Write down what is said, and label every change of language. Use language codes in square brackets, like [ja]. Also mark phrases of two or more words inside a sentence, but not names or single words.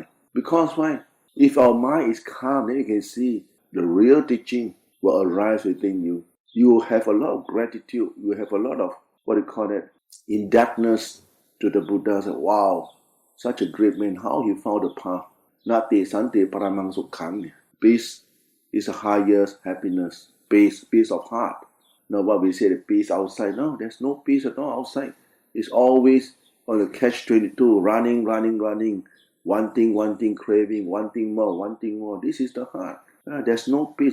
[en] Because why? If our mind is calm, then you can see the real teaching will arise within you. You will have a lot of gratitude. You will have a lot of, indebtedness to the Buddha. Say, wow, such a great man, how he found the path. [pi] Nati sante paramang sukhang. [en] Peace is the highest happiness. Peace of heart. Now what we say, the peace outside. No, there's no peace at all outside. It's always on the catch-22, running. Wanting, craving, wanting more. This is the heart. There's no peace.